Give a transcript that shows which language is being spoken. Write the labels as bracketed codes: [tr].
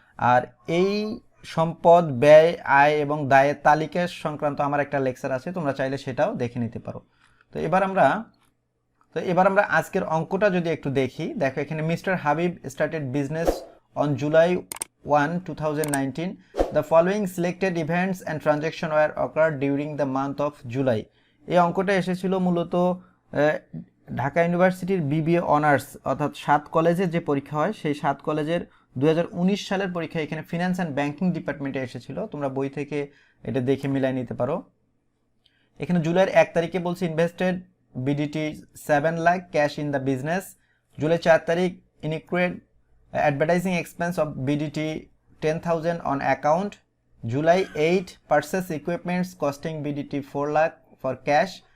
[bn] আর এই সম্পদ, ব্যয়, আয় এবং দায়ের তালিকা সংক্রান্ত আমার একটা লেকচার আছে, তোমরা চাইলে সেটাও দেখে নিতে পারো। তো এবার আমরা আজকের অঙ্কটা যদি একটু দেখি। দেখো এখানে mister Habib [en] Started business on July 1, 2019. The following selected events and transactions were occurred during the month of July. [bn] এই অঙ্কটা এসেছিল মূলত ঢাকা ইউনিভার্সিটির বিবিএ অনার্স, অর্থাৎ 7 কলেজের যে পরীক্ষা হয় সেই 7 কলেজের 2019 সালের পরীক্ষা এখানে ফিনান্স অ্যান্ড ব্যাংকিং ডিপার্টমেন্টে এসেছিল। তোমরা বই থেকে এটা দেখে মিলাই নিতে পারো। এখানে জুলাইয়ের 1 তারিখে বলছে [en] Invested BDT 7 lakh cash in the business. July 4 তারিখ incurred advertising expense of BDT 10,000 on account. July 8 purchase equipments costing BDT 4 lakh for cash.